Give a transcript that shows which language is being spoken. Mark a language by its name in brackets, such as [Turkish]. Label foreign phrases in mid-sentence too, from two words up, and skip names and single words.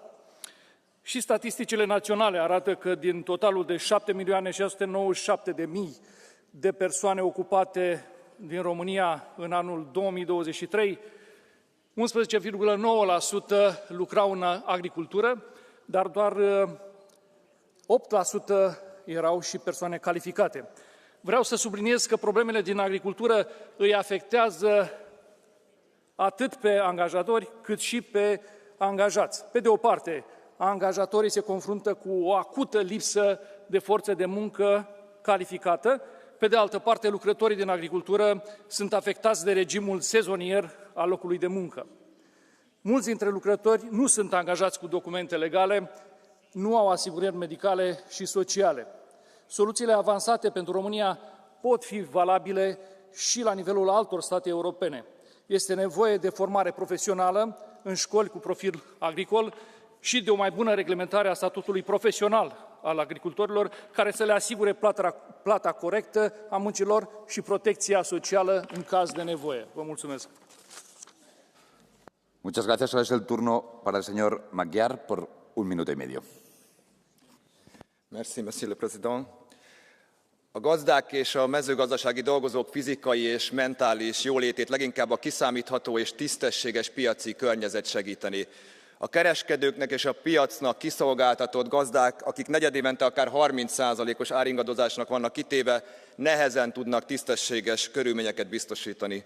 [Romanian] Și statisticile naționale arată că din totalul de 7.697.000 de persoane ocupate din România în anul 2023, 11,9% lucrau în agricultură, dar doar 8% erau și persoane calificate. Vreau să subliniez că problemele din agricultură îi afectează atât pe angajatori cât și pe angajați. Pe de o parte, angajatorii se confruntă cu o acută lipsă de forță de muncă calificată, Pe de altă parte, lucrătorii din agricultură sunt afectați de regimul sezonier al locului de muncă. Mulți dintre lucrători nu sunt angajați cu documente legale, nu au asigurări medicale și sociale. Soluțiile avansate pentru România pot fi valabile și la nivelul altor state europene. Este nevoie de formare profesională în școli cu profil agricol și de o mai bună reglementare a statutului profesional al agricultorilor, care să le asigure plata corectă a muncilor și protecția socială în caz de nevoie. Vă mulțumesc! [Spanish] Muchas gracias. Ahora es el turno para el señor Magyar por 1 minuto y medio. [French] Merci, monsieur le président. [Hungarian] A gazdák és a mezőgazdasági dolgozók fizikai és mentális jólétét leginkább a kiszámítható és tisztességes piaci környezet segíteni. A kereskedőknek és a piacnak kiszolgáltatott gazdák, akik negyedévente akár 30%-os áringadozásnak vannak kitéve, nehezen tudnak tisztességes körülményeket biztosítani.